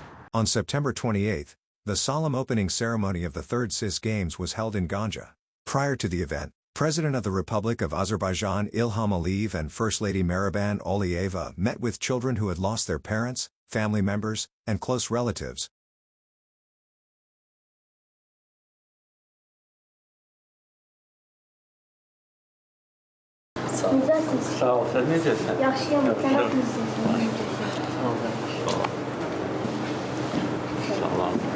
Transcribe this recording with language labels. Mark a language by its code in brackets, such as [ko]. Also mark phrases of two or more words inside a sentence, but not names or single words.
[en] On September 28, the solemn opening ceremony of the third CIS Games was held in Ganja. Prior to the event, President of the Republic of Azerbaijan Ilham Aliyev and First Lady Mehriban Aliyeva met with children who had lost their parents, family members, and close relatives. [tr] Sağ ol. Sen ne diyorsun? [az] Yaxşıyam, sən nasılsın? Salam.